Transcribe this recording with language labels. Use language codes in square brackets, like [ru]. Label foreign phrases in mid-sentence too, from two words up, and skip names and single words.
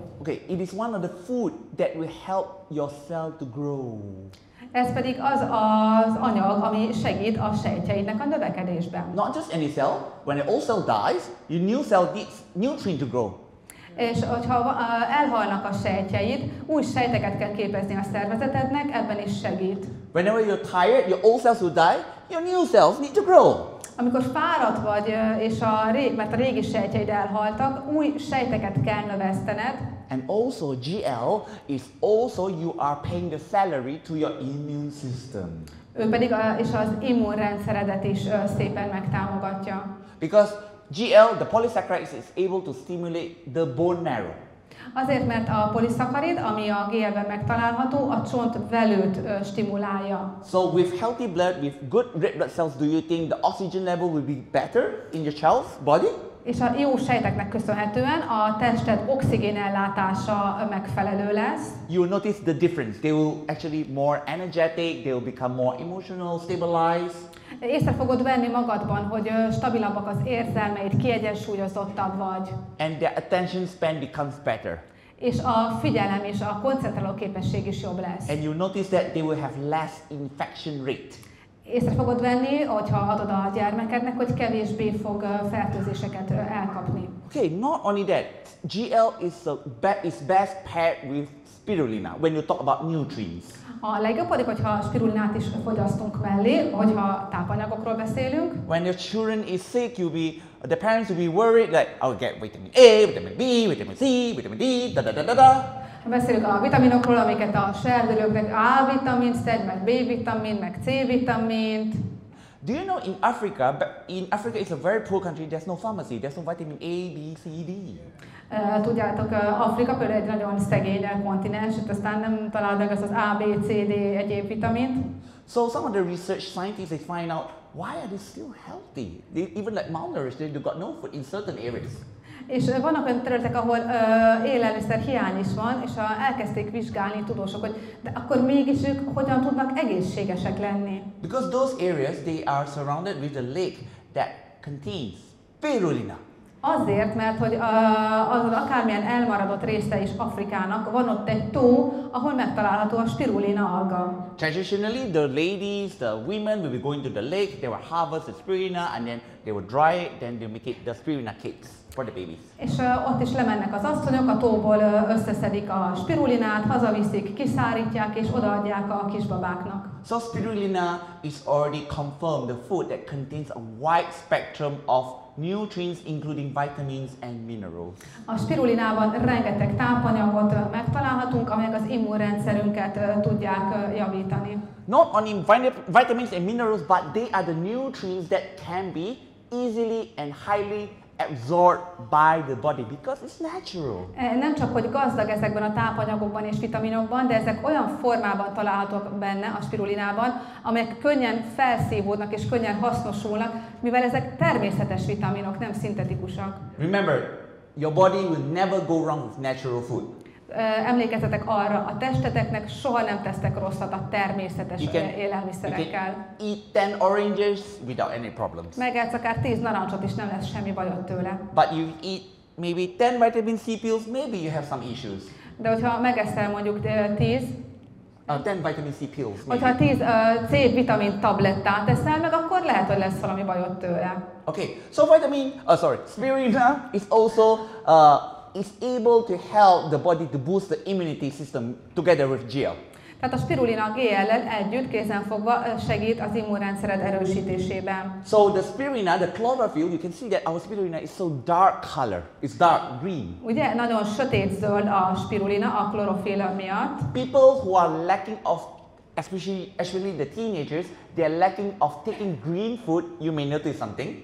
[en] Okay, it is one of the food that will help your cell to grow. [hu] Ez pedig az anyag, ami segít a sejtjeidnek a növekedésben. [en] Not just any cell. When an old cell dies, your new cell needs nutrient to grow. [hu] És hogyha elhalnak a sejtjeid, új sejteket kell képezni a szervezetednek, ebben is segít. [en] Whenever you're tired, your old cells will die, your new cells need to grow. [hu] Amikor fáradt vagy, és mert a régi sejtjeid elhaltak, új sejteket kell növesztened, [en] And also GL is also you are paying the salary to your immune system. [hu] ő pedig és az immunrendszeredet is szépen megtámogatja. [en] Because GL, the polysaccharides, is able to stimulate the bone marrow. [hu] Azért, mert a poliszakarid, ami a GL-ben megtalálható, a csontvelőt stimulálja. [en] So with healthy blood, with good red blood cells, do you think the oxygen level will be better in your child's body? [hu] És a jó sejteknek köszönhetően a tested oxigénellátása megfelelő lesz. [en] You will notice the difference. They will actually more energetic, they will become more emotional, stabilized. [hu] Észre fogod venni magadban, hogy stabilabbak az érzelmeid, kiegyensúlyozottabb vagy. [en] And their attention span becomes better. [hu] És a figyelem és a koncentráló képesség is jobb lesz. [en] And you notice that they will have less infection rate. [hu] Észre fogod venni, hogyha adod a gyermekednek, hogy kevésbé fog fertőzéseket elkapni. [en] Okay, not only that, GL is best paired with spirulina when you talk about nutrients. [hu] A legjobb pedig, hogyha spirulinát is fogyasztunk mellé, hogyha tápanyagokról beszélünk. [en] When your children is sick, the parents will be worried like, I'll get vitamin A, vitamin B, vitamin C, vitamin D, da da da da da. [hu] Beszélünk a vitaminokról, amiket a serdülőknek A-vitamint szed, meg B-vitamint, meg C-vitamint. [en] Do you know in Africa it's a very poor country, there's no pharmacy, there's no vitamin A, B, C, D. [hu] Tudjátok, Afrika például egy nagyon szegény kontinens, itt aztán nem találod meg az A, B, C, D egyéb vitamint. [en] So some of the research scientists, they find out why are they still healthy? They even like malnourished, they got no food in certain areas. [hu] És vannak olyan területek, ahol élelmiszer hiány is van, és elkezdték vizsgálni tudósok, hogy de akkor mégis ők hogyan tudnak egészségesek lenni. [en] Because those areas, they are surrounded with a lake that contains spirulina. [hu] Azért, mert hogy az akármilyen elmaradott része is Afrikának, van ott egy tó, ahol megtalálható a spirulina alga. [en] Traditionally, the ladies, the women will be going to the lake, they will harvest the spirulina and then they will dry it, then they make it the spirulina cakes for the babies. [hu] És ott is lemennek az asszonyok, a tóból összeszedik a spirulinát, hazaviszik, kiszárítják és odaadják a kisbabáknak. [en] So spirulina is already confirmed the food that contains a wide spectrum of nutrients including vitamins and minerals. [hu] A spirulinában rengeteg tápanyagot megtalálhatunk, amelyek az immunrendszerünket tudják javítani. [en] Not only vitamins and minerals, but they are the nutrients that can be easily and highly absorbed by the body because it's natural. [hu] Nem csak, hogy gazdag ezekben a tápanyagokban és vitaminokban, de ezek olyan formában találhatók benne a spirulinában, amelyek könnyen felszívódnak és könnyen hasznosulnak, mivel ezek természetes vitaminok, nem szintetikusak. [en] Remember, your body will never go wrong with natural food. [hu] Emlékezzetek arra, a testeteknek soha nem tesztek rosszat a természetes élelmiszerekkel. [en] Eat 10 oranges without any problems. [hu] Megetsz akár 10 narancsot is, nem lesz semmi bajod tőle. [en] But you eat maybe 10 vitamin C pills, maybe you have some issues. [hu] De hogyha megeszel mondjuk 10 [en] vitamin C pills. [hu] Hogyha 10 C-vitamin tablettát eszel meg, akkor lehet, hogy lesz valami bajod tőle. [en] Okay, so spirulina is also is able to help the body to boost the immunity system together with GL. [hu] Tehát a spirulina GL-lel együtt kézenfogva segít az immunrendszered erősítésében. [en] So the spirulina, the chlorophyll, you can see that our spirulina is so dark color. It's dark green. [hu] Ugye nagyon sötét zöld a spirulina a klorofilla miatt. [en] People who are lacking of, especially the teenagers, they are lacking of taking green food. You may notice something.